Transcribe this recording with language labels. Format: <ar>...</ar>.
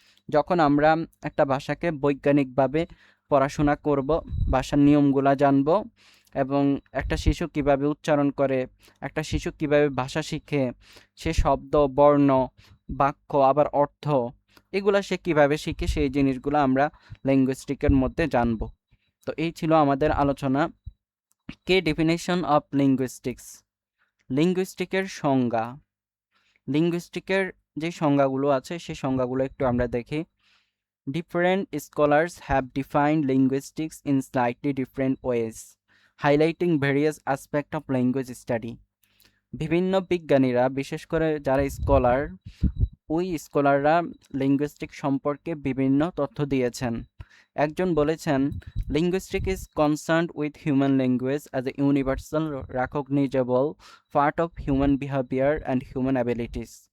<bn>যখন আমরা একটা ভাষাকে বৈজ্ঞানিকভাবে পড়াশোনা করব, ভাষার নিয়মগুলা জানব, এবং একটা শিশু কিভাবে উচ্চারণ করে, একটা শিশু কিভাবে ভাষা শিখে, সে শব্দ, বর্ণ, বাক্য, আবার অর্থ, এগুলা সে কিভাবে শিখে, সেই জিনিসগুলো আমরা লিঙ্গুইস্টিকের মধ্যে জানব। তো এই ছিল আমাদের আলোচনা। কে</bn> <en>Definition of linguistics.</en> <bn>লিঙ্গুইস্টিকের সংজ্ঞা। লিঙ্গুইস্টিকের যে সংজ্ঞাগুলো আছে সেই সংজ্ঞাগুলো একটু আমরা দেখি।</bn> <en>Different scholars have defined linguistics in slightly different ways, highlighting various aspects of language study।</en> <bn>বিভিন্ন বিজ্ঞানীরা, বিশেষ করে যারা স্কলার, ওই স্কলাররা লিঙ্গুইস্টিক সম্পর্কে বিভিন্ন তথ্য দিয়েছেন। একজন বলেছেন,</bn> <en>Linguistic is concerned with human language as a universal recognizable part of human behaviour and human abilities.</en>